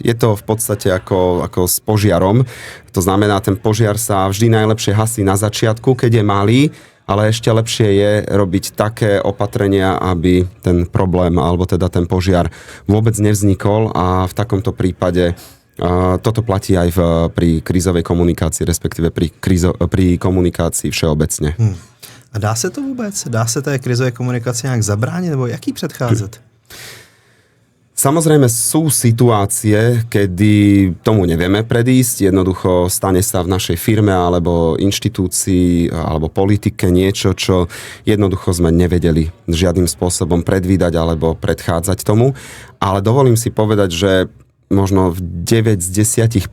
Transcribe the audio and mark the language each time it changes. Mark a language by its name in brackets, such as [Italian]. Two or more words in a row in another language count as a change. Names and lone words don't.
[Slovak] Je to v podstate ako s požiarom. To znamená, ten požiar sa vždy najlepšie hasí na začiatku, keď je malý, ale ešte lepšie je robiť také opatrenia, aby ten problém, alebo teda ten požiar vôbec nevznikol a v takomto prípade toto platí aj pri krízovej komunikácii, respektíve pri komunikácii všeobecne. [Czech] A dá se to vůbec? Dá se té krizové komunikaci nějak zabránit, nebo jak jí předcházet? [Slovak] Samozrejme sú situácie, kedy tomu nevieme predísť, jednoducho stane sa v našej firme alebo inštitúcii alebo politike niečo, čo jednoducho sme nevedeli žiadnym spôsobom predvídať alebo predchádzať tomu, ale dovolím si povedať, že možno v 9 z 10